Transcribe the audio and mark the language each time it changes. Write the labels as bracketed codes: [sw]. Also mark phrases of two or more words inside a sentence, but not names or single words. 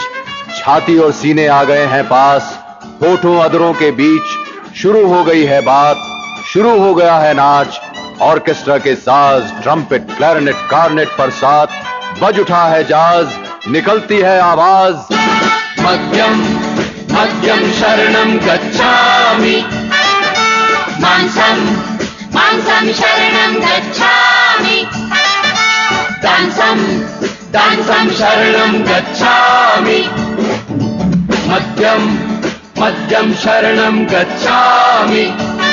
[hi] छाती और सीने आ गए हैं पास, होठों अधरों के बीच। शुरू हो गई है बात, शुरू हो गया है नाच। ऑर्केस्ट्रा के साज, [en] trumpet, clarinet, cornet [hi] पर साथ बज उठा है जाज, निकलती है आवाज। [pi] मध्यम मध्यम शरणं गच्छामि। मांसं मांसं शरणं गच्छामि। दांसं दांसं शरणं गच्छामि। मध्यम मध्यम शरणं गच्छामि।